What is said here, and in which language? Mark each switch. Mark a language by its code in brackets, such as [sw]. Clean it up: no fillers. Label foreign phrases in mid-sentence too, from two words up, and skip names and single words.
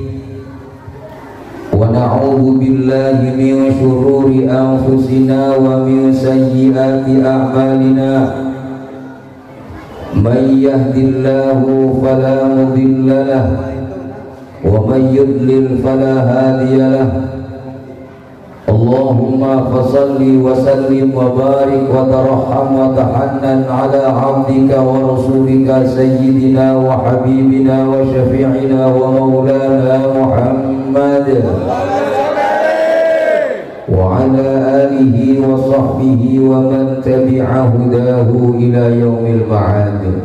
[ar] ونعوذ بالله من شرور أنفسنا ومن سيئات أعمالنا. من يهده الله فلا مضل له ومن يضلل فلا هادي له. اللهم فصل وسلم وبارك وترحم وتحنن على عبدك ورسولك سيدنا وحبيبنا وشفيعنا ومولانا محمد وعلى آله وصحبه ومن تبع هداه إلى يوم المعاد.